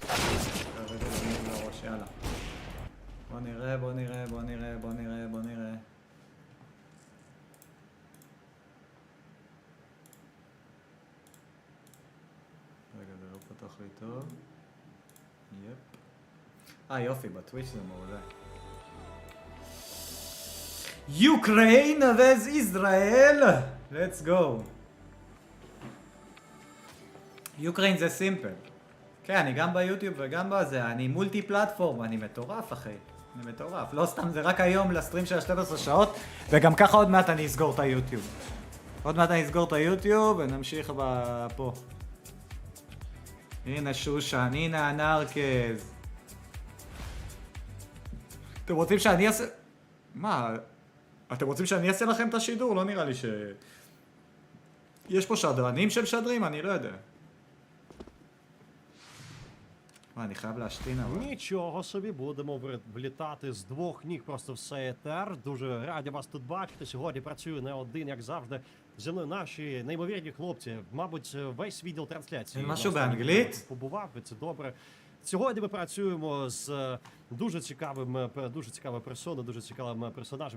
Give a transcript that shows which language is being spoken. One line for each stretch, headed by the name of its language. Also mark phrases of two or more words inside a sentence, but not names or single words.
Hebrew: לראש, יאללה. בוא נראה. רגע, זה לא פתח לי טוב. יפ. יופי, בטוויץ' זה מעולה.
English: Ukraine vs Israel! Let's go! Ukraine
Hebrew: זה סימפל. כן, אני גם ביוטיוב וגם בזה, אני
English: multi platform,
Hebrew: אני מטורף אחי. אני מטורף. לא סתם, זה רק היום לסטרים של 12 שעות, וגם ככה עוד מעט אני אסגור את היוטיוב. עוד מעט אני אסגור את היוטיוב ונמשיך פה. הנה שושן, הנה הנרקז. אתם רוצים שאני אעשה... מה? אתם רוצים שאני אעשה לכם את השידור? לא נראה לי ש... יש פה שדרנים של שדרים? אני לא יודע. אני חייב להשתין אבל.
Ukrainian: Нічого собі, будемо влітати з 2 ніг просто все етер. Дуже раді вас тут бачити. Сьогодні працюю не один, як завжди. Зі мною наші неймовірні хлопці. Мабуть, весь відділ трансляції. Машу б-англіт? Побував, і це добре. Сьогодні ми працюємо з дуже цікавим персоною, дуже цікавим персонажем.